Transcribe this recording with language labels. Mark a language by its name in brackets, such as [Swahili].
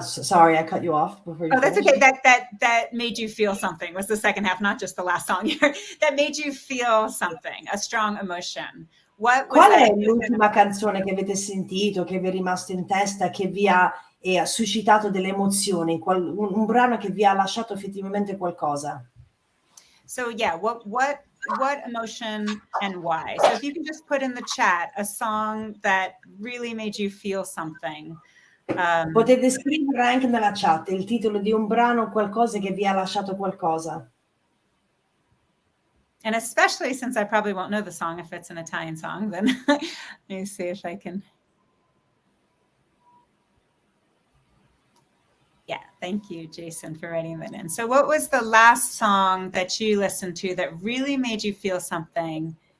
[English] Sorry, I cut you off before you that's okay. That made you feel something. Was the second half, not just the last song you heard, that made you feel something, a strong emotion. [Italian] Qual è l'ultima canzone che avete sentito, che vi è rimasto in testa, che vi ha suscitato delle emozioni, un brano che vi ha lasciato effettivamente qualcosa? [English] So yeah, what emotion and why? So if you can just put in the chat a song that really made you feel something. [Italian] Potete scrivere anche nella chat il titolo di un brano, qualcosa che vi ha lasciato qualcosa. [English] And especially since I probably won't know the song if it's an Italian song, then let me see if I can. Yeah, thank you, Jason, for writing that in. So what was the last song that you listened to that really made you feel something?